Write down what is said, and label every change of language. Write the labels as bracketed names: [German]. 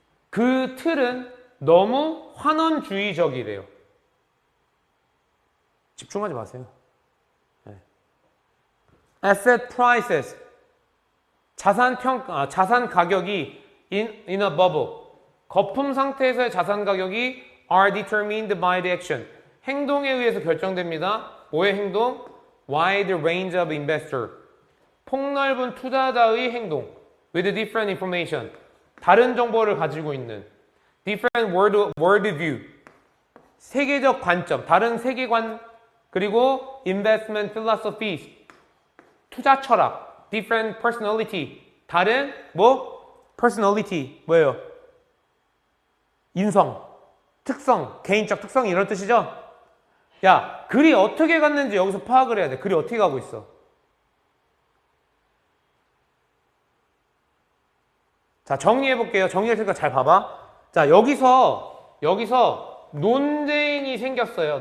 [Korean] 그 틀은 너무 환원주의적이래요. 집중하지 마세요. 네. [English] Asset prices, [Korean] 자산 가격이 [English] in a bubble, [Korean] 거품 상태에서의 자산 가격이 [English] are determined by the action, [Korean] 행동에 의해서 결정됩니다. 뭐의 행동? [English] Wide range of investor, [Korean] 폭넓은 투자자의 행동. [English] With different information, [Korean] 다른 정보를 가지고 있는. [English] Different world view, [Korean] 세계적 관점, 다른 세계관. 그리고 [English] investment philosophies, [Korean] 투자 철학. [English] Different personality, [Korean] 다른 personality 뭐예요? 인성, 특성, 개인적 특성 이런 뜻이죠? 야, 글이 어떻게 갔는지 여기서 파악을 해야 돼. 글이 어떻게 가고 있어? 자, 정리해볼게요. 정리할 테니까 잘 봐봐. 자, 여기서 논쟁이 생겼어요.